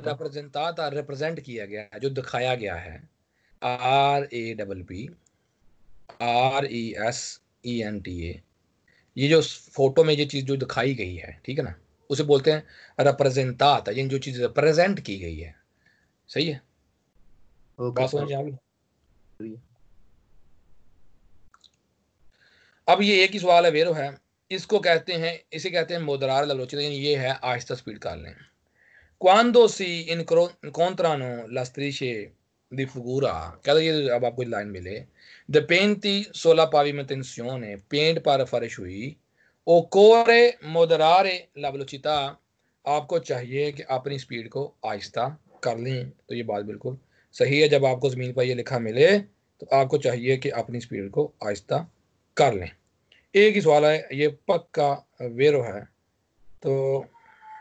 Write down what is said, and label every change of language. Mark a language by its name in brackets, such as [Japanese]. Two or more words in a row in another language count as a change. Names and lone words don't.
[Hindi] रिप्रेजेंटाता रिप्रेजेंट किया गया है, जो दिखाया गया है, RAPPRESENTA, ये जो फोटो में ये चीज़ जो दिखाई गई है, ठीक है ना, उसे बोलते हैं रिप्रेजेंटाता, ये जो चीज़ रिप्रेजेंट की गई है। सही है। ओके बात समझ सर। आ गई। अब ये एक ही सवाल है वेरो है, इसको कहते हैं, इसे कहते हैं [Italian] moderare velocità, [Hindi] यानी ये है आहिस्ता स्पीड कर लें। [Italian] Quando si incontrano la strisce di figura, [Hindi] कहते ये अब आपको लाइन मिले, [Italian] dipinti sulla pavimentazione, [Hindi] पेंट पर फर्श हुई, [Italian] occorre moderare la velocità, [Hindi] आपको चाहिए कि अपनी स्पीड को आहिस्ता कर लें। तो ये बात बिल्कुल सही है, जब आपको ज़मीन पर ये लिखा मिले तो आपको चाहिए कि अपनी स्पीड को आहिस्ता कर लें। एक ही सवाल है, ये पक्का वेरो है।